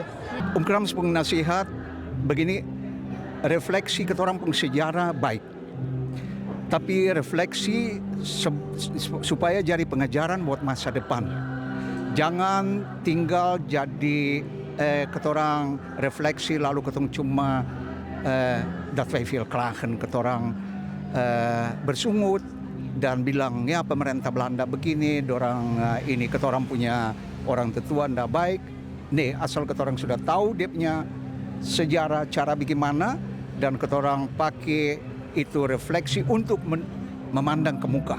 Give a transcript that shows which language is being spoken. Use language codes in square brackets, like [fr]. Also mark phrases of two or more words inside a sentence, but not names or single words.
[abs] Om Krans pun nasihat begini, refleksi ketorang pun sejarah baik. Tapi refleksi supaya jadi pengajaran buat masa depan. Jangan tinggal jadi ketorang refleksi lalu ketong cuma [nl] dat wij veel klagen, [abs] ketorang bersungut dan bilang ya pemerintah Belanda begini, dorang ini ketorang punya orang tetua ndak baik. Nih asal ketorang sudah tahu dia punya sejarah cara bagaimana dan ketorang pakai itu refleksi untuk memandang ke muka.